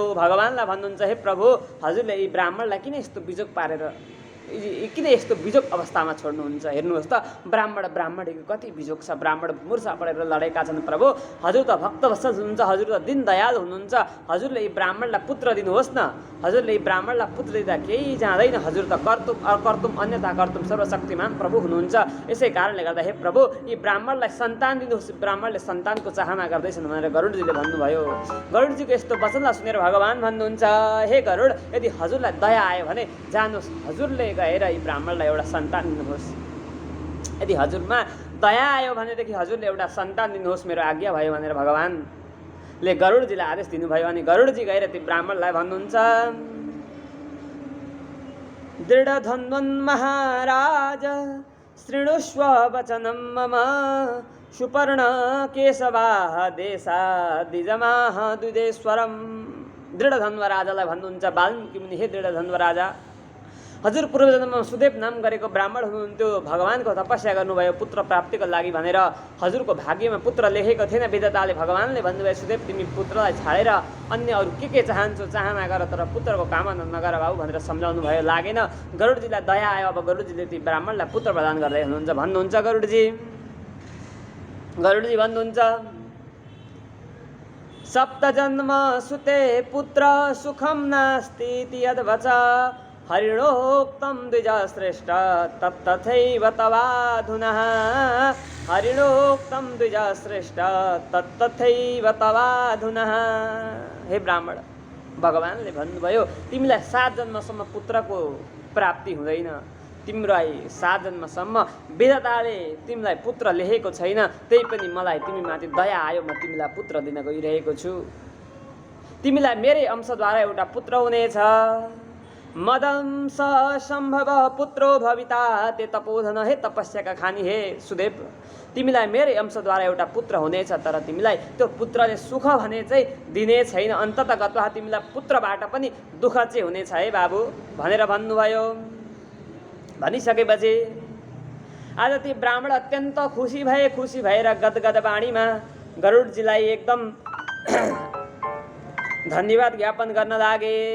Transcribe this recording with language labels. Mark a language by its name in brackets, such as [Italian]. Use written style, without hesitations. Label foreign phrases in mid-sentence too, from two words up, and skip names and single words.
[Nepali] भगवानलाई भन्नुहुन्छ, हे प्रभु, हजुरले यी ब्राह्मणलाई किन यस्तो बिजोग पारेर किन यस्तो बिजोग अवस्थामा छोड्नुहुन्छ? हेर्नुहोस् त ब्राह्मणीको कति बिजोग छ। ब्राह्मण मुर्छा परेर लडेका छन्। प्रभु, हजुर त भक्तवत्सल हुनुहुन्छ, हजुर त दीनदयाल हुनुहुन्छ। हजुरले यी ब्राह्मणलाई पुत्र दिनुहोस् न। हजुरले यी ब्राह्मणलाई पुत्र दिँदा केही जाँदैन। हजुर त [Sanskrit] कर्तुम अकर्तुम अन्यथा कर्तुम [Nepali] सर्वशक्तिमान प्रभु हुनुहुन्छ। यसै कारणले गर्दा हे प्रभु, यी ब्राह्मणलाई सन्तान दिनुहोस्। ब्राह्मणले सन्तानको चाहना गर्दैछन् भनेर गरुडजीले भन्नुभयो। गरुडजीको यस्तो वचनलाई सुनेर भगवान भन्नुहुन्छ, हे गरुड, यदि हजुरलाई दया आयो भने जानुहोस्, हजुरले गएर यी ब्राह्मणलाई एउटा सन्तान दिनुहोस्। यदि हजुरमा दया आयो भनेदेखि हजुरले एउटा सन्तान दिनुहोस्, मेरो आज्ञा भयो भनेर भगवानले गरुडजीलाई आदेश दिनुभयो। अनि गरुडजी गएर ती ब्राह्मणलाई भन्नुहुन्छ, [Sanskrit] दृढधन्वन् महाराज शृणुष्व वचनं मम सुपर्ण केशवाः देशा द्विजमाः द्विजेश्वरम्। [Nepali] दृढधन्व राजालाई भन्नुहुन्छ, वाल्मीकि मुनि, हे दृढधन्व राजा, हजुर पूर्वजन्ममा सुदेव नाम गरेको ब्राह्मण हुनुहुन्थ्यो। भगवानको तपस्या गर्नुभयो पुत्र प्राप्तिको लागि भनेर। हजुरको भाग्यमा पुत्र लेखेको थिएन। विधाताले भगवानले भन्नुभयो, सुदेव, तिमी पुत्रलाई छाडेर अन्य अरू के चाहन्छौ चाहना गर, तर पुत्रको कामना नगर बाबु भनेर सम्झाउनु भयो। लागेन। गरुडजीलाई दया आयो। अब गरुडजीले ती ब्राह्मणलाई पुत्र प्रदान गर्दै हुनुहुन्छ। भन्नुहुन्छ गरुडजी भन्नुहुन्छ, [Sanskrit] 7 जन्म सुते पुत्र सुखम नास्ति यद्वच हरिणोक्तं द्विजश्रेष्ठ तत्तथैव तवाधुना। हरिणोक्तं द्विजश्रेष्ठ तत्तथैव तवाधुना। [Nepali] हे ब्राह्मण, भगवानले भन्नुभयो, तिमीलाई 7 जन्मसम्म पुत्रको प्राप्ति हुँदैन। तिमीलाई 7 जन्मसम्म विधाताले तिमीलाई पुत्र लेखेको छैन। त्यही पनि मलाई तिमीमाथि दया आयो, म तिमीलाई पुत्र दिन गइरहेको छु। तिमीलाई मेरै अंशद्वारा एउटा पुत्र हुनेछ। [Sanskrit] मदं स सम्भव पुत्रो भविता ते तपोधन। [Nepali] हे तपस्याका खानी, हे सुदेव, तिमीलाई मेरै अंशद्वारा एउटा पुत्र हुनेछ, तर तिमीलाई त्यो पुत्रले सुख भने चाहिँ दिने छैन। [Sanskrit] अन्ततः गत्वा [Nepali] तिमीलाई पुत्रबाट पनि दुःख चाहिँ हुनेछ है बाबु भनेर भन्नुभयो। भनिसकेपछि आज ती ब्राह्मण अत्यन्त खुसी भएर गदगद बाणीमा गरुडजीलाई एकदम धन्यवाद ज्ञापन गर्न लागे।